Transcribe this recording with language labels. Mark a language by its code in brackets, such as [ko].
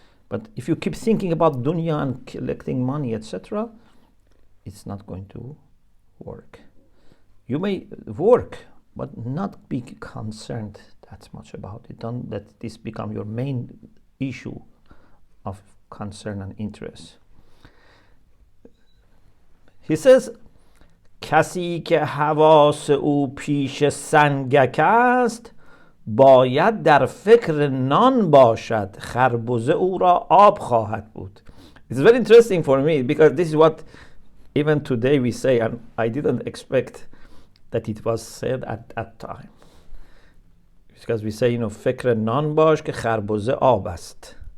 [en] But if you keep thinking about dunya and collecting money, etc., it's not going to work. You may work, but not be concerned that much about it. Don't let this become your main issue of concern and interest. He says, [fa] کسی که حواس او پیش سنگک است باید در فکر نان باشد خربزه او را آب خواهد بود. [en] It's very interesting for me because this is what even today we say, and I didn't expect that it was said at that time. Because we say, [fa] فکر نان باش که خربزه آب است.